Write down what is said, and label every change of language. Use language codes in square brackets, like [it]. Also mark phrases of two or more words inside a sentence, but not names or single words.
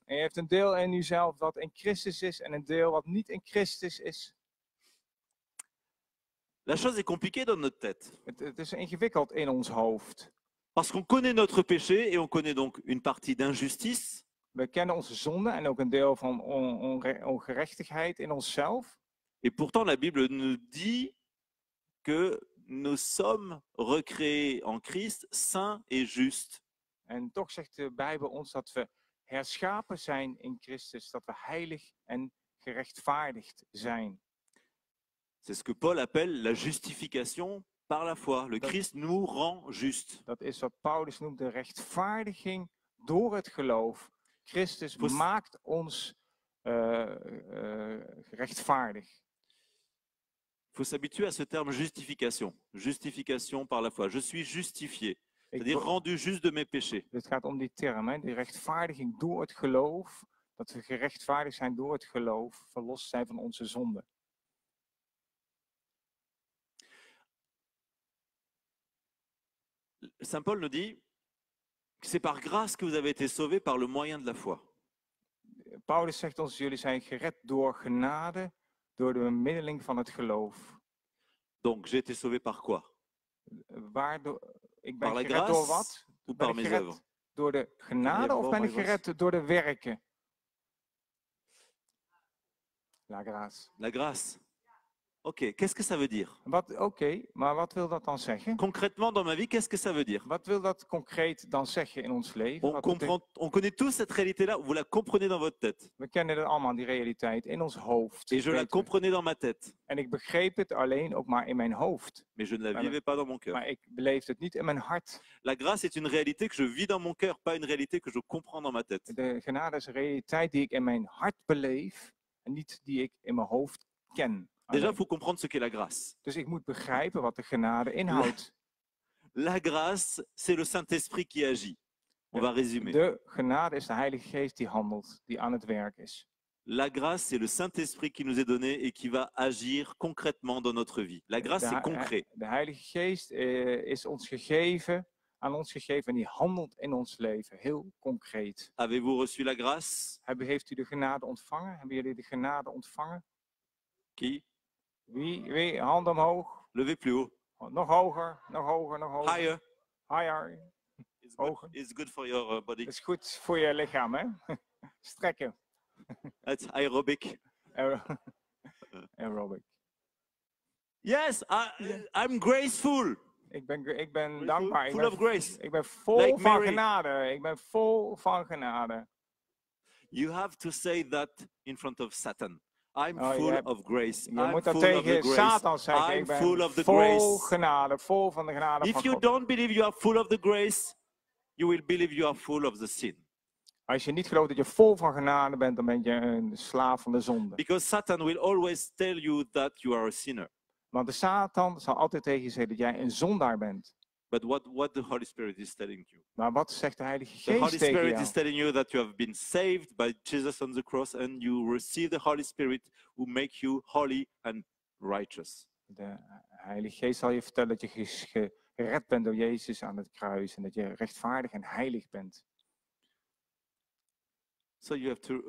[nl] En je hebt een deel in uzelf dat in Christus is en een deel wat niet in Christus is. [fr] La chose est compliquée dans notre tête. [nl] Het is ingewikkeld in ons hoofd. [fr] Parce qu'on connaît notre péché et on connaît donc une partie d'injustice. [nl] We kennen onze zonde en ook een deel van ongerechtigheid in onszelf. [fr] Et pourtant, la Bible nous dit que nous sommes recréés en Christ, saints et justes. [nl] En toch zegt de Bijbel ons dat we herschapen zijn in Christus, dat we heilig en gerechtvaardigd zijn. [fr] C'est ce que Paul appelle la justification par la foi. Le Christ nous rend justes. [nl] Dat is wat Paulus noemt de rechtvaardiging door het geloof. Christus Voor- maakt ons rechtvaardig. [fr] Il faut s'habituer à ce terme justification. Justification par la foi. Je suis justifié, c'est-à-dire rendu juste de mes péchés. [nl] Het gaat om die term, hè? Die rechtvaardiging door het geloof. Dat we gerechtvaardigd zijn door het geloof, verlost zijn van onze zonden. [fr] Saint Paul nous dit que c'est par grâce que vous avez été sauvés par le moyen de la foi. [nl] Paulus zegt ons, jullie zijn gered door genade, door de bemiddeling van het geloof. [fr] Donc j'ai été sauvé par quoi? [nl] Ik [fr] Par [nl] ben [fr] la [nl] gered door [fr] grâce [nl] wat? [fr] ou [nl] Ben [fr] par [nl] ik [fr] mes [nl] gered [fr] œuvres? [nl] door de genade of ben ik gered door de werken? [fr] La grâce. La grâce. Ok, qu'est-ce que ça veut dire? [nl] Oké, maar wat wil dat dan zeggen? [fr] Concrètement dans ma vie, qu'est-ce que ça veut dire? [nl] Wat wil dat concreet dan zeggen in ons leven? [fr] On connaît tous cette réalité-là, vous la comprenez dans votre tête. [nl] We kennen het allemaal, die realiteit, in ons hoofd. [fr] Et je la [nl] weten we. [fr] comprenais dans ma tête, [nl] En ik begreep het alleen ook maar in mijn hoofd. [fr] mais je ne la [nl] Maar- [fr] vivais pas dans mon cœur. [nl] Maar ik beleefde het niet in mijn hart. [fr] La grâce est une réalité que je vis dans mon cœur, pas une réalité que je comprends dans ma tête. [nl] De genade is een realiteit die ik in mijn hart beleef en niet die ik in mijn hoofd ken. [fr] Déjà, il [nl] alleen. [fr] faut comprendre ce qu'est la grâce. [nl] Dus ik moet begrijpen wat de genade inhoudt. [fr] La grâce, c'est le Saint-Esprit qui agit. On va résumer. [nl] De genade is de Heilige Geest die handelt, die aan het werk is. [fr] La grâce, c'est le Saint-Esprit qui nous est donné et qui va agir concrètement dans notre vie. La grâce, c'est concret. [nl] De Heilige Geest is ons gegeven, aan ons gegeven en die handelt in ons leven, heel concreet. [fr] Avez-vous reçu la grâce? [nl] Heeft u de genade ontvangen? Hebben jullie de genade ontvangen? [fr] Qui? [nl] Wie? Hand omhoog. [fr] Levez plus haut. [nl] Nog hoger, nog hoger, nog hoger. [en] Higher. [nl] Higher. Hoger. [en] It's good for your body. [nl] Dat is goed voor je lichaam, hè? Strekken. [en] It's aerobic. [nl] Aerobic. [en] Yes, I'm graceful. [nl] Ik ben dankbaar. [en] Full of grace. [nl] Ik ben vol [en] Like [nl] van [en] Mary. [nl] genade. Ik ben vol van genade. [en] You have to say that in front of Satan. I'm Oh, full of grace. [nl] Je [en] I'm [nl] moet dat [en] full of the [nl] tegen [en] grace. [nl] Satan zeggen. [en] I'm [nl] Ik ben [en] full of the [nl] vol [en] grace. [nl] genade. Vol van de genade [en] If [nl] van [en] you [nl] God. [en] don't believe you are full of the grace, you will believe you are full of the sin. [nl] Als je niet gelooft dat je vol van genade bent, dan ben je een slaaf van de zonde. [en] Because Satan will always tell you that you are a sinner. [nl] Want de Satan zal altijd tegen je zeggen dat jij een zondaar bent. [en] But what the Holy Spirit is telling you? [nl] Maar wat zegt de Heilige [en] The Holy [nl] Geest tegen [en] Spirit [nl] jou? [en] is telling you that you have been saved by Jesus on the cross and you receive the Holy Spirit who makes you holy and righteous. [nl] De Heilige Geest zal je vertellen dat je gered bent door Jezus aan het kruis. En dat je rechtvaardig en heilig bent. [en] So you have to...